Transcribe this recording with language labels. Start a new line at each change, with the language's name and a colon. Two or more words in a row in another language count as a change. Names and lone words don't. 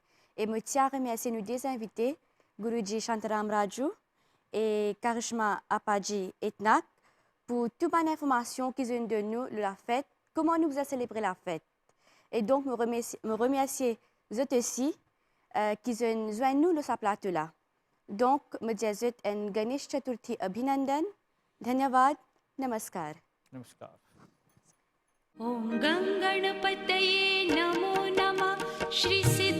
French: Et je tiens à remercier nos deux invités, Guruji Shantaram Raju et Karishma Apaji Etnak, pour toute bonne information qu'ils ont de nous de la fête, comment nous avons célébré la fête. Et donc, me remercier eux aussi qui ont joint nous de ce plateau-là. Donc, je dis un Ganesh Chaturthi Abhinandan.
Hindi: Dhanyavad, Namaskar. Namaskar.
Sanskrit: Om Ganganapataye Namo Namah Shri